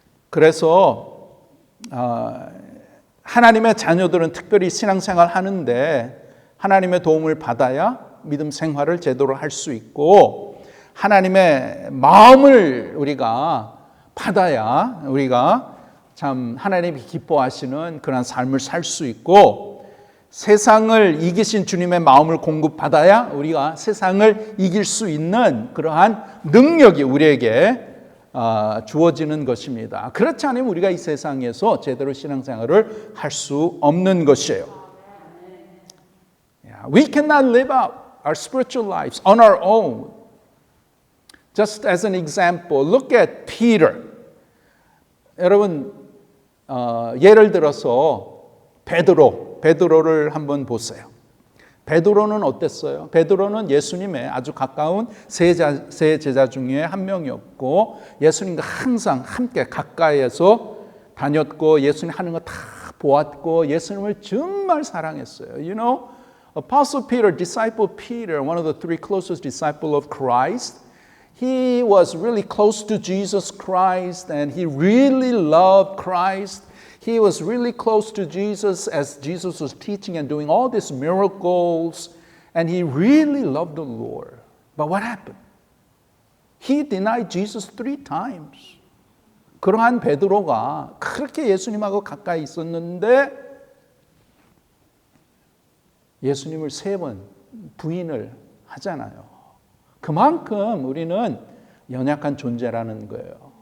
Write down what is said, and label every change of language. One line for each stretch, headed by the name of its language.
Korean: 그래서 하나님의 자녀들은 특별히 신앙생활 하는데 하나님의 도움을 받아야 믿음 생활을 제대로 할 수 있고 하나님의 마음을 우리가 받아야 우리가 참 하나님이 기뻐하시는 그런 삶을 살 수 있고 세상을 이기신 주님의 마음을 공급받아야 우리가 세상을 이길 수 있는 그러한 능력이 우리에게 주어지는 것입니다. 그렇지 않으면 우리가 이 세상에서 제대로 신앙생활을 할 수 없는 것이에요.
English: We cannot live out our spiritual lives on our own. Just as an example, look at Peter.
Korean: 여러분, 예를 들어서 베드로를 한번 보세요. 베드로는 어땠어요? 베드로는 예수님의 아주 가까운 세 제자 중에 한 명이었고 예수님과 항상 함께 가까이에서 다녔고 예수님 하는 거 다 보았고 예수님을 정말 사랑했어요.
English: You know, Apostle Peter, disciple Peter, one of the three closest disciples of Christ, he was really close to Jesus Christ and he really loved Christ. He was really close to Jesus as Jesus was teaching and doing all these miracles, and he really loved the Lord. But what happened? He denied Jesus 3 times.
Korean: 그러한 베드로가 그렇게 예수님하고 가까이 있었는데 예수님을 3번 부인을 하잖아요. 그만큼 우리는 연약한 존재라는 거예요.